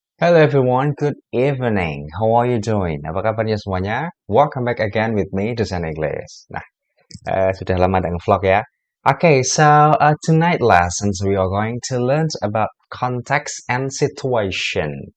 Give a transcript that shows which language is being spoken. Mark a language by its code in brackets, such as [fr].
[en] Hello everyone, good evening. How are you doing? [id] Apa kabarnya semuanya? [en] Welcome back again with me, Dosen English. [id] Nah, sudah lama nggak vlog ya. [en] Okay, so tonight lessons we are going to learn about context and situation.